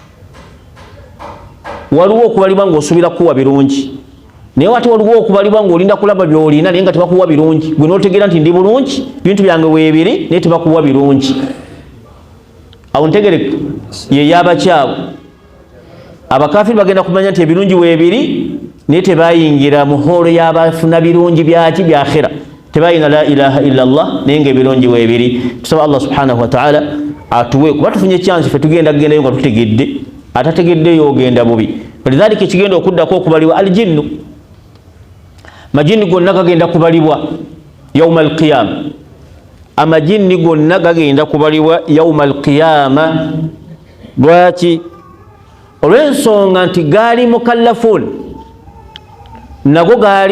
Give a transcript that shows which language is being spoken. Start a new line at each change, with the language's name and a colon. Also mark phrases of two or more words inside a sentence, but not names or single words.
Ganda: waliwo okubalibwa ng'osuubira kuwa birungi naye ate waliwo okubalibwa ng'olinda kulaba by'olina naye nga tebakuwa birungi gwe n'otegeera nti ndi bulungi bintu byange weebiri naye tebakuwa birungi awo ntegereke ye yabakyaabo abakafiri bagenda kumanya nti ebirungi weebiri naye tebayingira mu holo y'abafuna birungi byaki bya akhira tebayina
Arabic: لا إله إلا الله
Ganda: naye ng'ebirungi weebiri tusaba
Arabic: الله سبحانه وتعالى
Ganda: atuwe kuba tufunye chance ffe tugendayo nga tutegedde atategeddeyo ogenda bubi walidhalika ekigenda okuddako okubalibwa aljinnu majinni gonna gagenda kubalibwa
Arabic: يوم القيامة
Ganda: amajinni gonna gagenda kubalibwa
Arabic: يوم القيامة
Ganda: lwaki olw'ensonga nti gaali mukallafun nago gaali